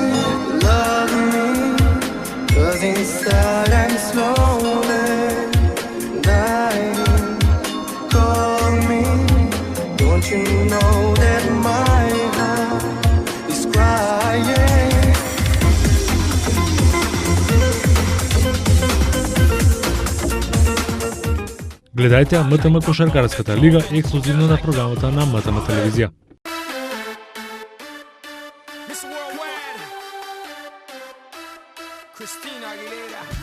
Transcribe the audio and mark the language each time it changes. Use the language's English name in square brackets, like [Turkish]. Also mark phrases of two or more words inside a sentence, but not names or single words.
[English] Love me, 'cause inside I'm slowly dying. Call me, don't you know that my heart is crying? [Macedonian] Гледајте МТМ Кошаркарската лига ексклузивно на програмата на МТМ телевизија. Cristina Aguilera.